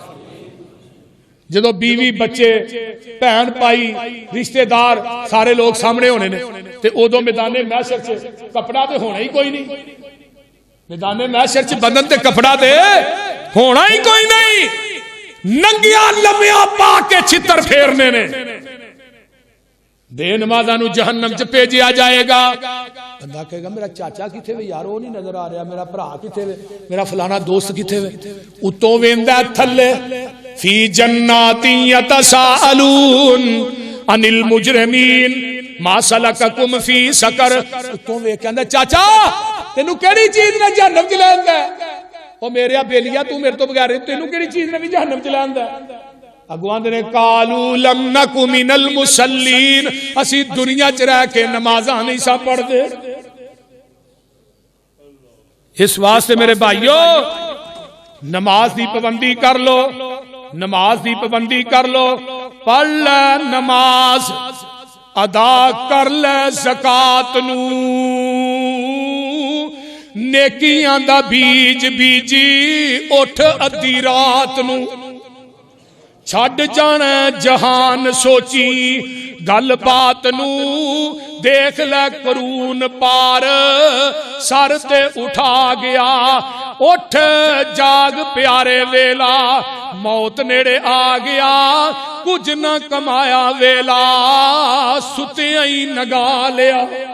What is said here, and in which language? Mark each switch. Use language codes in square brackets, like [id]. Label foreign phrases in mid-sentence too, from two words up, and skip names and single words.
[pa] جدو بیوی بچے بہن پائی رشتہ دار سارے لوگ سامنے ہونے نے تے ادو میدان محشر سے کپڑا تے ہونا ہی کوئی نہیں، میدان محشر سے بدن تے کپڑا تے ہونا ہی کوئی نہیں، ننگیاں لمیاں پا کے چھتر پھیرنے نے۔ بے نمازاں نو جہنم چ بھیجیا جائے گا۔ بندہ کہے گا میرا چاچا کتھے وے یار، [ur] وہ نہیں نظر آ رہا، [pa] میرا بھرا کتھے وے، میرا فلانا دوست کتھے وے؟ اتوں ویندا تھلے [ar] فی جنات یتساءلون عن المجرمین ما سلککم فی سقر۔ [pa] اتوں ویکھ کہندا چاچا تینوں کیڑی چیز نے جہنم چ لیندا ہے؟ او میرے بیلیا تو میرے تو بغیر تینوں کیڑی چیز نے بھی جہنم چ لیندا ہے؟ اگوان نے [ar] قالوا لم نک من المصلین، [pa] اسی دنیا چ رہ کے نمازاں نہیں سا پڑھ دے۔ اس واسطے میرے بھائیو نماز دی پابندی کر لو، نماز دی پابندی کر لو، پڑھ لے نماز، ادا کر لے زکات نو، نیکیاں دا بیج بیجی اٹھ ادھی رات نو، چھڈ جانا جہان سوچی گل بات نو، دیکھ لے قرون پار سر تے اٹھا گیا، اٹھ جاگ پیارے ویلا موت نیڑے آ گیا، کچھ نہ کمایا ویلا ستیاں ہی نگا لیا،